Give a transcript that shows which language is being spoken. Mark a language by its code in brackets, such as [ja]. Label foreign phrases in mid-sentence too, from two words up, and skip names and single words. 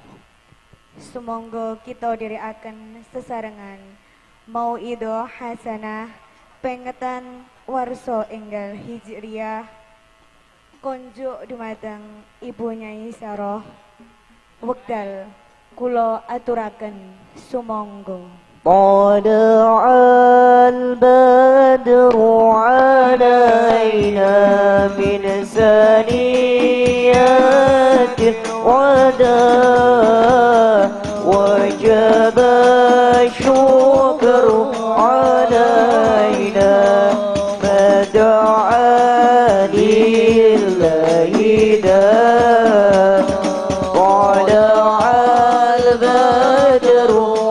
[jv] Sumangga kita dherekaken sesarengan [ar] موعظة حسنة [jv] pengetan warsa enggal Hijriyah konjuk dumateng Ibu Nyai Saroh. Wekdal kula aturaken sumangga. [ar] طلع البدر علينا من ثنيات الوداع وجب الشكر علينا ما دعا لله داع طلع البدر